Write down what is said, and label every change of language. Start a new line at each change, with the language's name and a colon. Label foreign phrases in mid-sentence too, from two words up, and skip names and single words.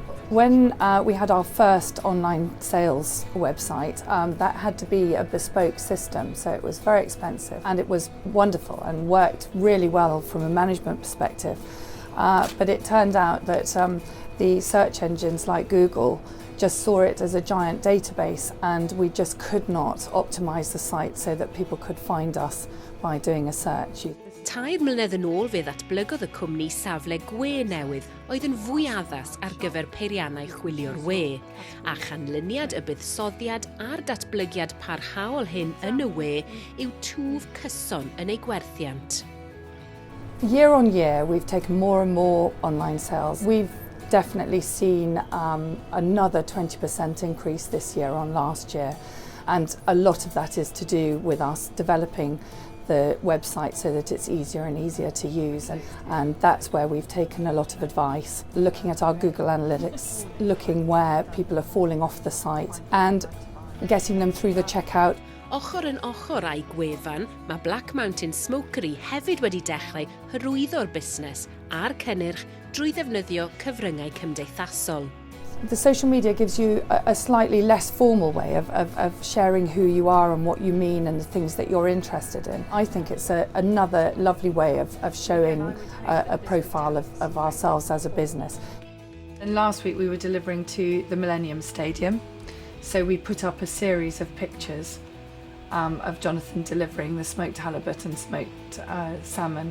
English: When we had our first online sales website, that had to be a bespoke system, so it was very expensive, and it was wonderful and worked really well from a management perspective. But it turned out that the search engines like Google just saw it as a giant database, and we just could not optimise the site so that people could find us by doing a search.
Welsh: 2 mlynedd yn ôl fe ddatblygodd y cwmni safle gwe newydd oedd yn fwy addas ar gyfer peiriannau chwilio'r we, a chanlyniad y buddsoddiad a'r datblygiad parhaol hyn yn y we yw twf cyson yn ei gwerthiant.
English: Year on year, we've taken more and more online sales. We've definitely seen another 20% increase this year on last year, and a lot of that is to do with us developing the website so that it's easier and easier to use, and that's where we've taken a lot of advice, looking at our Google Analytics, looking where people are falling off the site and getting them through the checkout.
Welsh: Ochr yn ochr â'i gwefan, mae Mountains Smokery hefyd wedi dechrau hyrwyddo'r busnes a'r cynnyrch drwy ddefnyddio cyfryngau cymdeithasol.
English: The social media gives you a slightly less formal way of sharing who you are and what you mean and the things that you're interested in. I think it's another lovely way of showing a profile of ourselves as a business. And last week we were delivering to the Millennium Stadium, so we put up a series of pictures of Jonathan delivering the smoked halibut and smoked salmon.